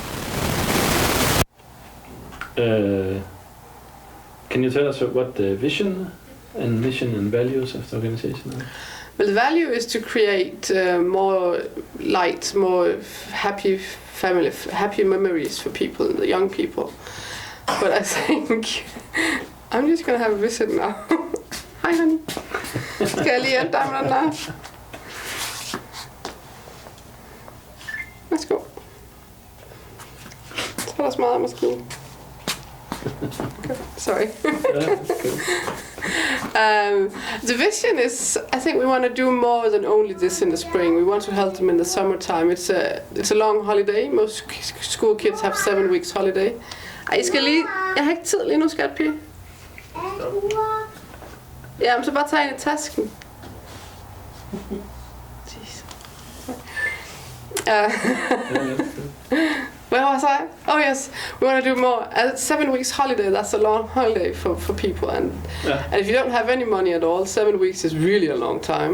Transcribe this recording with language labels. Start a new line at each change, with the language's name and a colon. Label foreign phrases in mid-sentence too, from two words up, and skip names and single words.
English: Can you tell us what the vision and mission and values of the organization are? Well, the value is to create more light, more happy happy memories for people, the young people. But I think I'm just gonna have a visit now.
Danish: Hej, honey. Skal jeg lige hjælpe dig med den der? Værsgo. Så er der smadremaskinen.
English: Okay. Sorry. The vision is, I think we want to do more than only this in the spring. We want to help them in the summertime. It's a long holiday. Most school kids have 7 weeks holiday.
Danish: I skal lige... Jeg har ikke tid lige nu, skatpige. Ja, men så bare tage ind i tasken.
English: Where was I? Oh yes, we want to do more. 7 weeks holiday, that's a long holiday for people. And if you don't have any money at all, 7 weeks is really a long time.